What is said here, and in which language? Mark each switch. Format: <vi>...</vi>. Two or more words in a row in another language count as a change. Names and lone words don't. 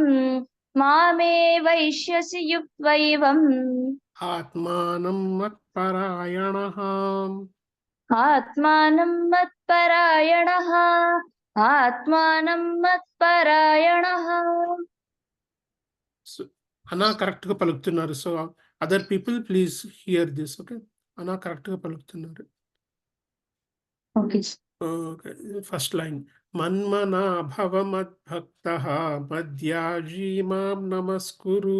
<sa>Mame vaishyasi yuktvaivam. Atmanam matparayanah. Atmanam matparayanah. Atmanam matparayanah.</sa> <te>అనా కరెక్ట్ గా పలుకుతున్నారు.</te> <en>so other people please hear this.</en> <te>ఓకే, అనా కరెక్ట్ గా పలుకుతున్నారు. ఓకే ఓకే,</te> <en>first line.</en> <sa>మన్మనా భవ మద్భక్తః మద్యాజీ మాం నమస్కురు.</sa>